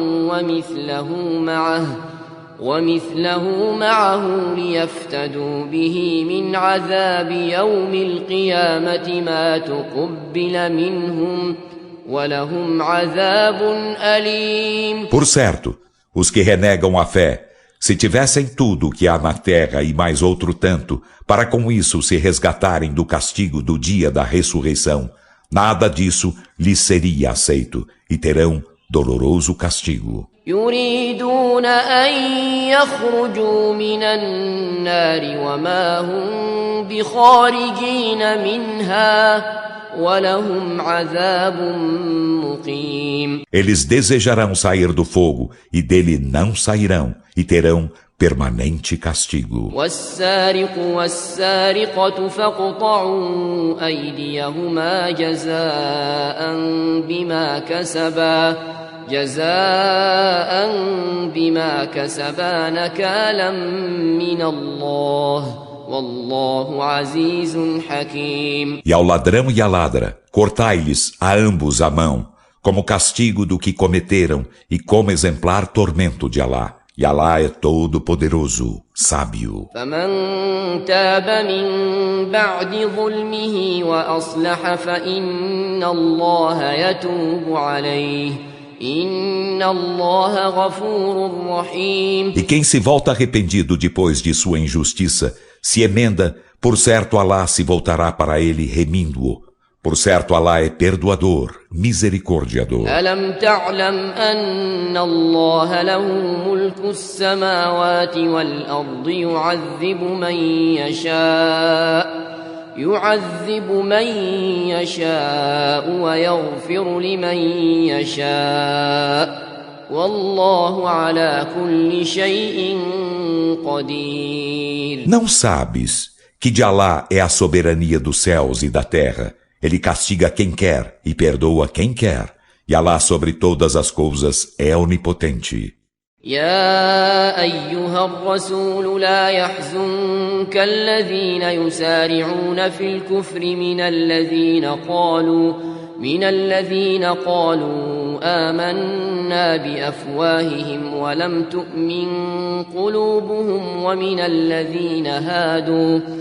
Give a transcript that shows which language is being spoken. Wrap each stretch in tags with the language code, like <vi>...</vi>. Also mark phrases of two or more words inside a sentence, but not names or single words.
<ar>ومثله معه ليفتدوا به من عذاب يوم القيامة ما تقبل منهم ولهم عذاب أليم.</ar> <pt>Por certo, os que renegam a fé, se tivessem tudo o que há na terra e mais outro tanto, para com isso se resgatarem do castigo do dia da ressurreição, nada disso lhes seria aceito, e terão doloroso castigo.</pt> <ar>يريدون أن يخرجوا من النار وما هم بخارجين منها ولهم عذاب مقيم.</ar> <pt>Eles desejarão sair do fogo, e dele não sairão, e terão permanente castigo.</pt> <ar>والسارق والسارقة فاقطعوا أيديهما جزاء بما كسبا نكالا من الله والله عزيز حكيم.</ar> <pt>E ao ladrão e à ladra, cortai-lhes a ambos a mão, como castigo do que cometeram e como exemplar tormento de Alá. E Alá é todo-poderoso, sábio.</pt> <ar>فمن تاب من بعد ظلمه وأصلح فإن الله يتوب عليه إن الله غفور رحيم.</ar> <pt>E quem se volta arrependido depois de sua injustiça, se emenda, por certo Alá se voltará para ele remindo-o. Por certo Alá é perdoador, misericordiador.</pt> <ar>ألم تعلم أن الله له ملك السماوات والأرض يعذب من يشاء ويغفر لمن يشاء والله على كل شيء قدير.</ar> <pt>Não sabes que de Alá é a soberania dos céus e da terra? Ele castiga quem quer e perdoa quem quer. E Alá sobre todas as coisas é onipotente.</pt> <ar>يا أيها الرسول لا يحزنك الذين يسارعون في الكفر من الذين قالوا آمنا بأفواههم ولم تؤمن قلوبهم ومن الذين هادوا</ar>